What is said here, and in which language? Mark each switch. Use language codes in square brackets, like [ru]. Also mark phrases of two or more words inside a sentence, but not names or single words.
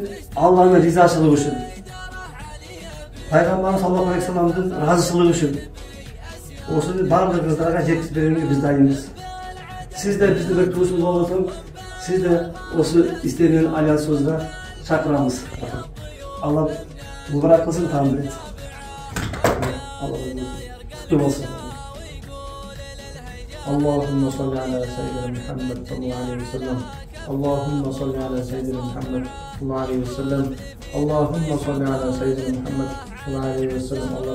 [ky] Алланын ризачылыгы үчүн. Пайгамбарыбыз [ar] صلى الله عليه [ky] вассаламдын ыраазычылыгы үчүн. Осуну барлыгыңыздарга жеткизип берүүгө биз дайынбыз. Сиз да биздин бир туусубуз болосуң, сиз да осу истенген альянсыбызга чакырамыз. Алла мубарак кылсын, таандыр этсин. [ar] اللهم صل على سيدنا محمد صلى الله عليه وسلم. اللهم صل على سيدنا محمد صلى الله عليه وسلم. اللهم صل على سيدنا محمد صلى الله عليه وسلم.